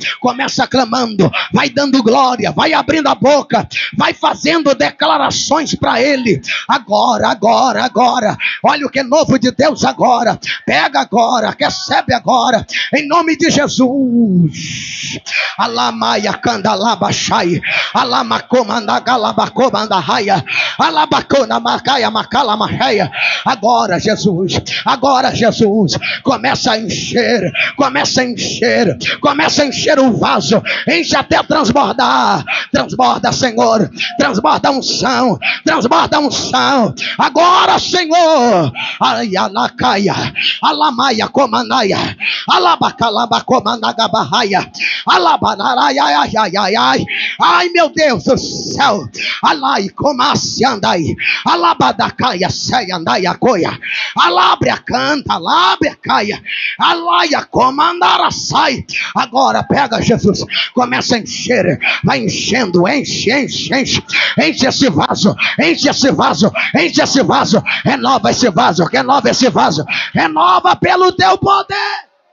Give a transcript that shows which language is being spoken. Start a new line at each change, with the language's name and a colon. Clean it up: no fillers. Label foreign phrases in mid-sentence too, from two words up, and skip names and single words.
Portuguese: Começa clamando, vai dando glória, vai abrindo a boca, vai fazendo declarações para ele. Agora, agora, agora. Olha o que é novo de Deus agora. Pega agora, recebe agora, em nome de Jesus. Alamaia candalabachai, alamacomandagalabacomandahaya, alabacona macaia macalamachaya. Agora, Jesus, agora, Jesus, começa a encher, começa a encher, começa a encher o vaso, enche até transbordar. Transborda, Senhor, transborda a unção, transborda a unção. Agora, Senhor, ayanacaia, alamaia comanaia, alabacalabacomanagabahaya, alabanaraiaiaiai. Ai, meu Deus do céu, alai comasse andai, alabadacaia sei andai a coia, alabria canta, alabria caia, alaia comandara sai. Agora pega, Jesus, começa a encher, vai enchendo, enche, enche, enche, enche esse vaso, enche esse vaso, enche esse vaso, renova esse vaso, renova esse vaso, renova pelo teu poder.